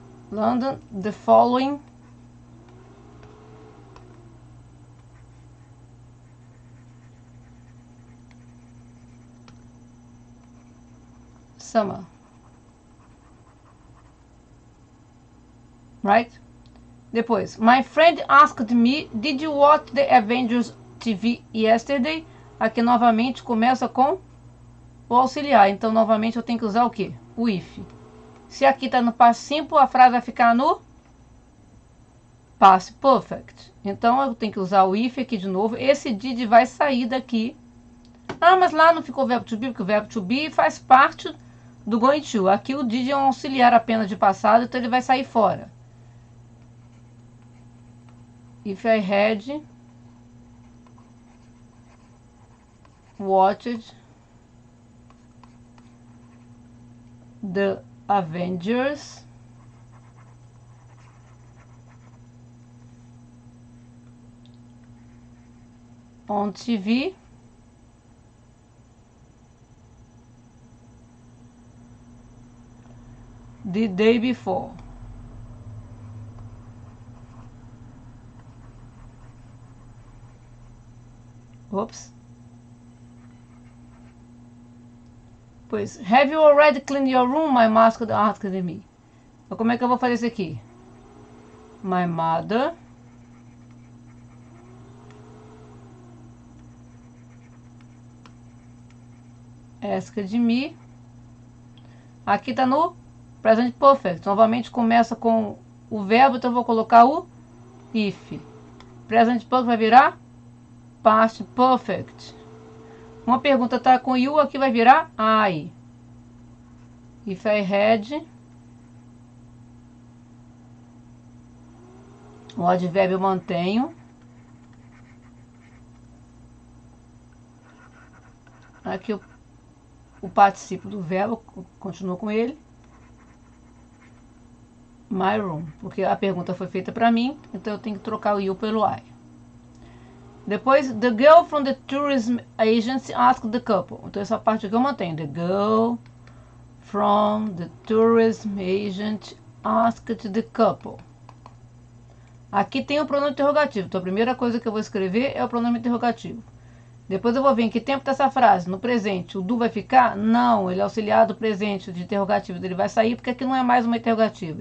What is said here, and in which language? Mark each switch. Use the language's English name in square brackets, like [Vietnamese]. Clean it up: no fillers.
[English] London, the following summer. Right? Depois, my friend asked me, did you watch the Avengers TV yesterday? [Portuguese] Aqui novamente começa com o auxiliar. Então, novamente eu tenho que usar o quê? O if. Se aqui está no past simple, a frase vai ficar no past perfect. Então, eu tenho que usar o if aqui de novo. Esse did vai sair daqui. Ah, mas lá não ficou o verbo to be, porque o verbo to be faz parte do going to. Aqui o did é um auxiliar apenas de passado, então ele vai sair fora. [English] If I had watched the Avengers on TV the day before. Oops. Pois, have you already cleaned your room? My mother asked me. [Portuguese] Então, como é que eu vou fazer isso aqui? [English] My mother asked me. [Portuguese] Aqui tá no present perfect. Novamente começa com o verbo, então eu vou colocar o if. Present perfect vai virar past perfect. Uma pergunta tá com you, aqui vai virar I. [English] If I had. [Portuguese] O advérbio eu mantenho. Aqui o participio do verbo, continua com ele. [English] My room, [Portuguese] porque a pergunta foi feita para mim, então eu tenho que trocar o you pelo I. [English] Depois, the girl from the tourism agency asked the couple. [Portuguese] Então essa parte aqui eu mantenho. [English] The girl from the tourism agent asked the couple. [Portuguese] Aqui tem o pronome interrogativo. Então a primeira coisa que eu vou escrever é o pronome interrogativo. Depois eu vou ver em que tempo está essa frase. No presente, o do vai ficar? Não, ele é auxiliar do presente de interrogativo. Ele vai sair porque aqui não é mais uma interrogativa.